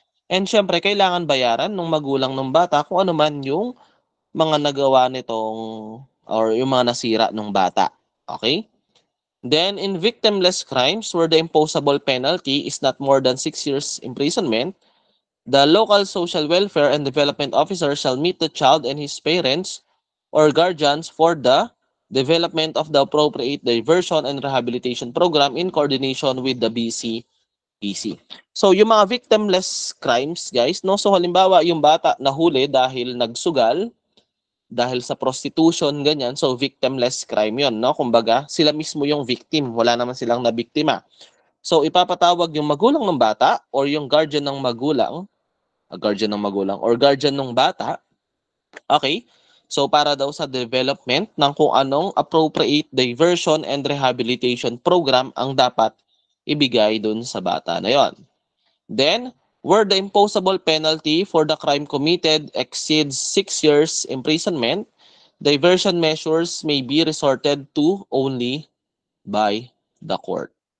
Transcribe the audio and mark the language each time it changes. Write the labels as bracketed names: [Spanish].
[Filipino] And syempre, kailangan bayaran ng magulang ng bata kung ano man yung mga nagawa nitong or yung mga nasira ng bata. [English] Okay? Then, in victimless crimes where the imposable penalty is not more than 6 years imprisonment, the local social welfare and development officer shall meet the child and his parents or guardians for the development of the appropriate diversion and rehabilitation program in coordination with the BCPC. [Filipino] So, yung mga victimless crimes, guys, no? So, halimbawa, yung bata nahuli dahil nagsugal, dahil sa prostitution, ganyan. So, victimless crime yon, no? Kumbaga, sila mismo yung victim. Wala naman silang nabiktima. So, ipapatawag yung magulang ng bata or yung guardian ng magulang or guardian ng bata. Okay? So, para daw sa development ng kung anong appropriate diversion and rehabilitation program ang dapat ibigay dun sa bata na yon. [English] Then, where the imposable penalty for the crime committed exceeds 6 years imprisonment, diversion measures may be resorted to only by the court.